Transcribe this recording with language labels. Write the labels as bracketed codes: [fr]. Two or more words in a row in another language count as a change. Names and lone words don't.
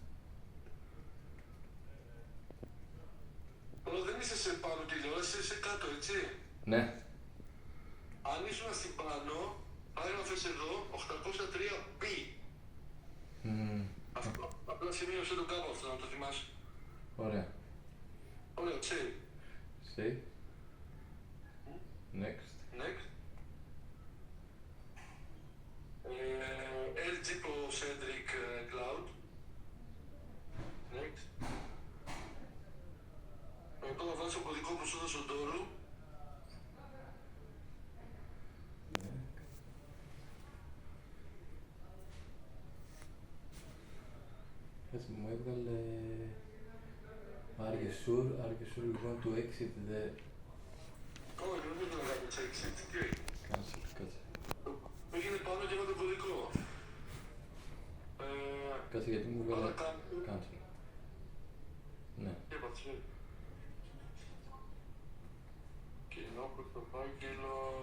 [el] Τώρα δεν είσαι σε πάνω τηλεόραση, είσαι κάτω, έτσι. Ναι. Αν ήσουν στην πάνω, Άρα έγραφες εδώ 803B. Αυτό, απλά σημείωσε το κάπου αυτό, να το θυμάσαι. Ωραία. Ωραία, [en] save. Save. Next. Next. LG Pro-centric Cloud. Next. [el] Τώρα βάζω το κωδικό που σου έδωσε ο Ντόρου. Έτσι μου έβγαλε... [en] Are you sure you want to exit the... [el] Όχι, δεν θέλω να κάνω exit. Τι έγινε. Cancel, κάτσε. Πήγαινε πάνω και το κωδικό. Κάτσε γιατί μου έβγαλε... Άρα Cancel. Ναι. και πατσί. Κοινό πρωτοφάγγελο...